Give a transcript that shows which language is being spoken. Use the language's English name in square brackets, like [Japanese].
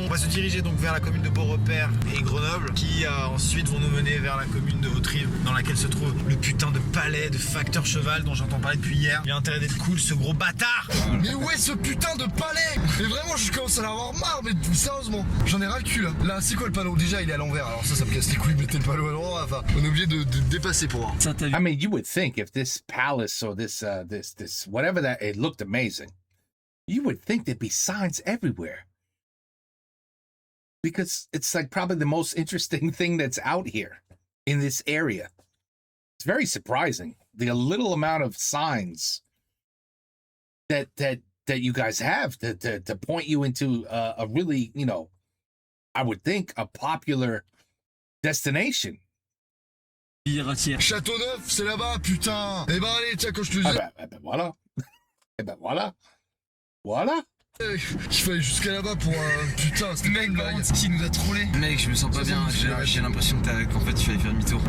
[French] On va se diriger donc vers la commune de Beaurepaire et Grenoble, qui ensuite vont nous mener vers la commune de Autrive, dans laquelle se trouve le putain de palais de facteur cheval dont j'entends parler depuis hier. Il a intérêt d'être cool, ce gros bâtard. Mais où est ce putain de palais? Mais vraiment, je commence à en avoir marre, mais sérieusement, j'en ai ras le cul là. Là, c'est quoi le panneau? Déjà, il est à l'envers, alors ça me casse les couilles, mettez le panneau à l'endroit. Enfin, on est obligé de dépasser pour voir. [English] I mean, you would think if this palace or this whatever that, it looked amazing. You would think there'd be signs everywhere. Because it's like probably the most interesting thing that's out here in this area. It's very surprising. The little amount of signs that you guys have to point you into a really, you know, I would think a popular destination. [French] Châteauneuf, c'est là-bas, putain. Eh ben allez, tiens, quand je te dis. Voilà. Eh ben voilà. Voilà. Qu'il fallait jusqu'à là-bas pour putain, c'était Mec, une par blague. contre, s'il nous a trollé. Mec, je me sens pas bien. J'ai l'impression qu'en fait, il fallait faire demi-tour.